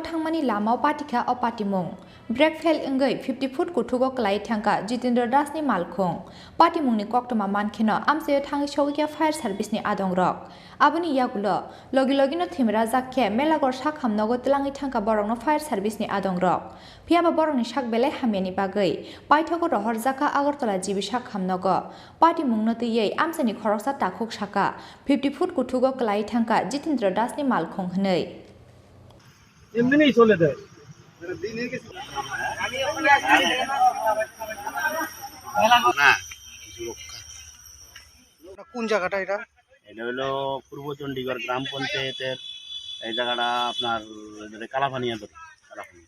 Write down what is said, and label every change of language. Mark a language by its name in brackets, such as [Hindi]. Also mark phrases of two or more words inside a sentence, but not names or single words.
[Kok Borok] थांमानि लामाव पार्टीखा अ पार्टी मुं ब्रेक फेल इंगै 50 फुट कुथुगो क्लाई थांका जितेंद्र दासनि मालखं पार्टी मुंनि कक्टमा मानखेनो आमसायो थाङै सौगिया फायर सार्भिसनि आदंरक आबनि यागुलो लगिनो थिमराजाक खे मेलागढ़ सा खामनगो तलाङै थांका बरंनो फायर सार्भिसनि आदंरक फियाबा बरंनि साक बेलाय हामियानि बागै पाइथगो रहरजाका आगरतला जिबि सा खामनगो पार्टी मुंनो तैयै आमसानि खरकसा ताखुक साका 50 फुट कुथुगो क्लाई थांका जितेंद्र दासनि मालखं हनै [Bangla] এমনি চলেদে কোন জায়গাটা এটা এটা হলো পূর্ব চণ্ডীগড় গ্রাম পঞ্চায়েতের এই জায়গাটা আপনার কালাপানিয়া ধরে কালাপানিয়া